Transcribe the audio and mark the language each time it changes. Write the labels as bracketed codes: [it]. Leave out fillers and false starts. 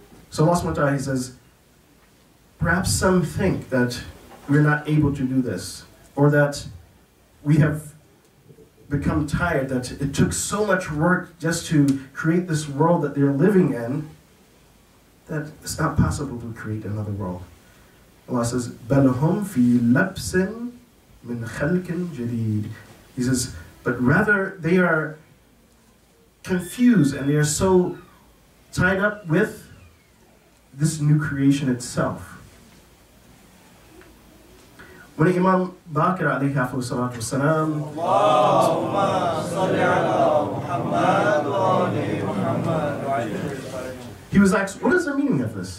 [en] So Allah subhanahu wa ta'ala, He says, perhaps some think that we're not able to do this, or that we have become tired, that it took so much work just to create this world that they're living in, that it's not possible to create another world. [ar] Allah says, بَلْ هُمْ فِي لَبْسٍ مِنْ خَلْقٍ جَدِيدٍ. [en] He says, but rather they are confused and they are so tied up with this new creation itself. When Imam Baqir alayhi salatu wasalam, he was asked, what is the meaning of this?